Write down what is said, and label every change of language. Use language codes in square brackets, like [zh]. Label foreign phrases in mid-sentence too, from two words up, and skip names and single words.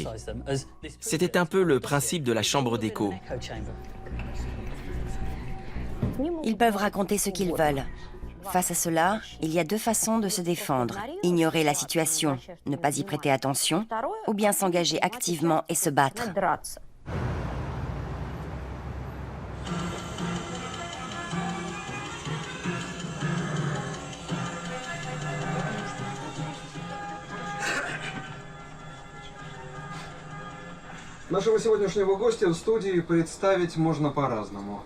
[fr] C'était un peu le principe de la chambre d'écho. Ils peuvent raconter ce qu'ils veulent. Face à cela, il y a deux façons de se défendre. Ignorer la situation, ne pas y prêter attention, ou bien s'engager activement et se battre. [ru] Нашего сегодняшнего гостя в студии представить можно по-разному.